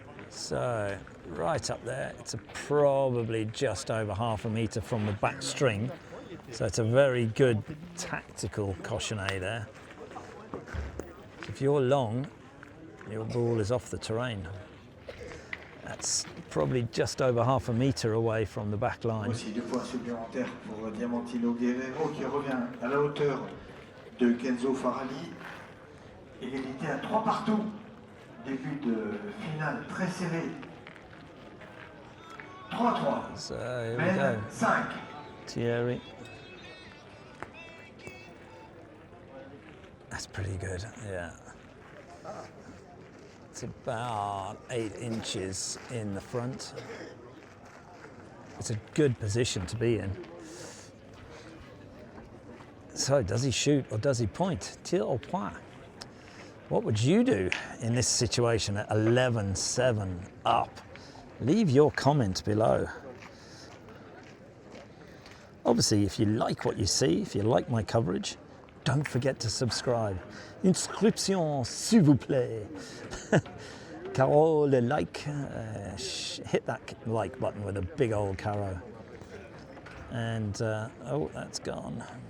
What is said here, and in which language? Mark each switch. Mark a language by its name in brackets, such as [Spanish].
[English] So, right up there, it's probably just over ½ a metre from the back string. So it's a very good tactical cochonnet there. If you're long, your ball is off the terrain. That's probably just over ½ a metre away from the back line. [French] Aussi 2 points supplémentaires pour Diamantino Guerrero qui revient à la hauteur de Kenzo Farali. Égalité à 3 partout. Début de finale très serré. [English] 3-3. So here we [French] Mène [English] go. 5. Thierry. That's pretty good, yeah. It's about 8 inches in the front. It's a good position to be in. So does he shoot or does he point? [French] Tir au point. [English] What would you do in this situation at 11-7 up? Leave your comment below. Obviously, if you like what you see, if you like my coverage, don't forget to subscribe. [French] Inscription, s'il vous plaît. Carol, le like. [English] Hit that like button with a big old carro. And, oh, that's gone.